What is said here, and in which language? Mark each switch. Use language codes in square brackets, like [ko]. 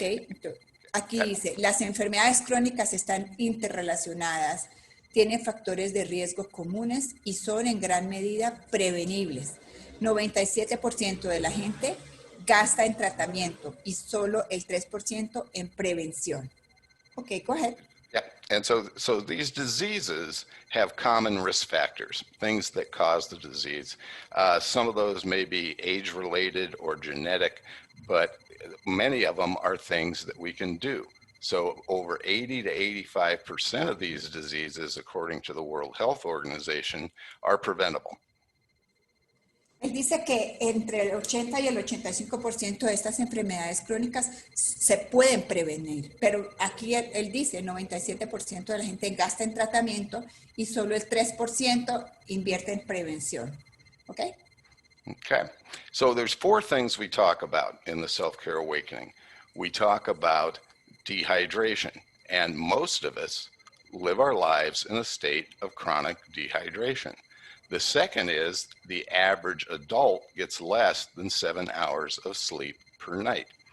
[es] Entonces, aquí dice, las enfermedades crónicas están interrelacionadas, tienen factores de riesgo comunes y son en gran medida prevenibles. 97% de la gente gasta en tratamiento y solo el 3% en prevención. [en] Okay, go ahead. Yeah, and so these diseases have common risk factors, things that cause the disease. Some of those may be age-related or genetic, but many of them are things that we can do. So over 80 to 85% of these diseases, according to the World Health Organization, are preventable. [es] Él dice que entre el 80 y el 85% de estas enfermedades crónicas se pueden prevenir, pero aquí él dice el 97% de la gente gasta en tratamiento y solo el 3% invierte en prevención. [en] Okay? Okay. So there's 4 things we talk about in the Self-Care Awakening. We talk about dehydration, and most of us live our lives in a state of chronic dehydration. The second is the average adult gets less than 7 hours of sleep per night.